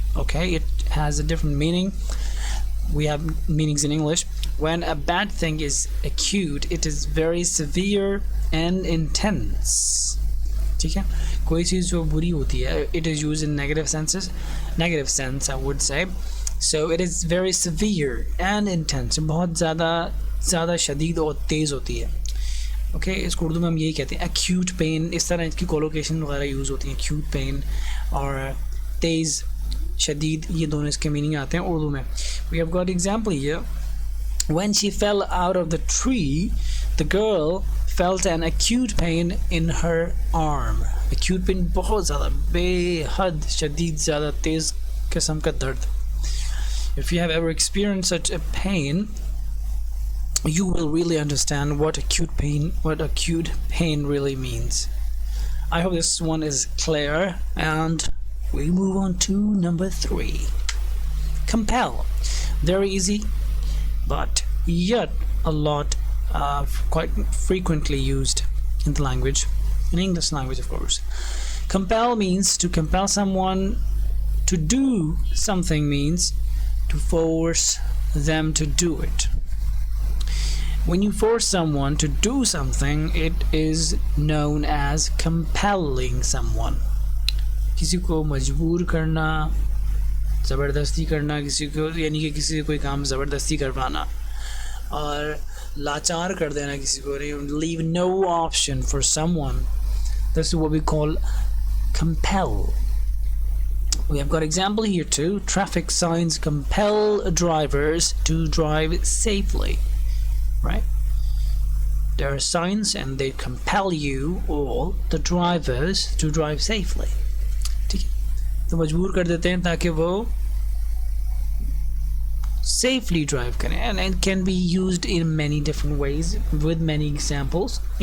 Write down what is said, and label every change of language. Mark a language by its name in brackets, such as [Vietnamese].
[English] Okay, it has a different meaning. We have meanings in English. When a bad thing is acute, it is very severe and intense. [Hindi] ठीक है, कोई चीज़ जो बुरी होती है, [English] it is used in negative sense I would say. So it is very severe and intense. [Hindi] बहुत ज़्यादा शदीद और तेज़ होती है. Okay, इसको उर्दू में हम यही कहते हैं acute pain. इस तरह इसकी कोलोकेशन वगैरह यूज़ होती हैं. acute pain और तेज़, शदीद, ये दोनों इसके मीनिंग आते हैं उर्दू में. [English] We have got example here. When she fell out of the tree, the girl felt an acute pain in her arm. [Hindi] Acute pain बहुत ज़्यादा, बेहद शदीद, ज़्यादा तेज़ किस्म का दर्द. [English] If you have ever experienced such a pain, you will really understand what acute pain really means. I hope this one is clear, and we move on to number 3. Compel. Very easy, but yet a lot quite frequently used in the language, in English language, of course. Compel means to compel someone to do something, means to force them to do it. When you force someone to do something, it is known as compelling someone. [Hindi] किसी को मजबूर करना, ज़बरदस्ती करना किसी को, यानी कि किसी को कोई काम ज़बरदस्ती करवाना और लाचार कर देना किसी को, [English] leave no option for someone. This is what we call compel. We have got example here too. Traffic signs compel drivers to drive safely. Right? There are signs and they compel you, all the drivers, to drive safely. [Hindi] ठीक है, तो मजबूर कर देते हैं ताकि वो safely drive करें. [English] And it can be used in many different ways with many examples.